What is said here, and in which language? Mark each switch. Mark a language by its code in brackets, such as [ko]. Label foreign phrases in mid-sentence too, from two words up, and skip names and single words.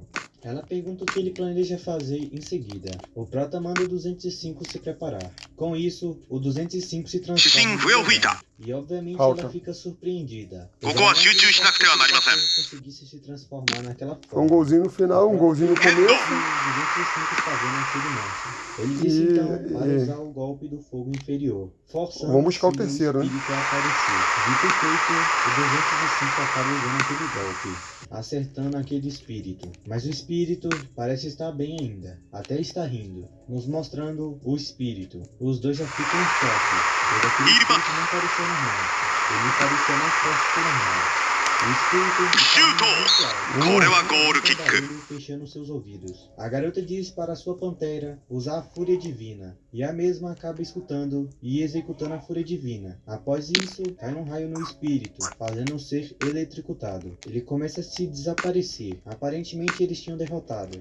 [pt] Ela pergunta o que ele planeja fazer em seguida. O Prota manda o 205 se preparar. Com isso, o 205 se [ja] 主審 [pt] transforma [ja] 笛を吹いた [pt] E obviamente Falta. ela fica surpreendida. [ja] ここは集中しなくてはなりません。 [pt] conseguisse se transformar naquela forma. Foi um golzinho no final, um golzinho no começo. O 205 está vendo aquele monstro. Ele disse então para usar o golpe do fogo inferior, forçando Vamos buscar o assim terceiro, né? espírito a aparecer. Dito e feito, o 205 acaba usando aquele golpe, acertando aquele espírito. Mas o espírito parece estar bem ainda, até está rindo, nos mostrando o espírito. Os dois já ficam em choque, pois aquele espírito não parecia normal. Ele parecia mais forte que o normal. O espírito Shoot! está [ja] これはゴールキック。 [pt] fechando seus ouvidos. A garota diz para sua pantera usar a fúria divina, e a mesma acaba escutando e executando a fúria divina. Após isso, cai um raio no espírito, fazendo-o ser eletrocutado. Ele começa a se desaparecer. Aparentemente eles tinham derrotado.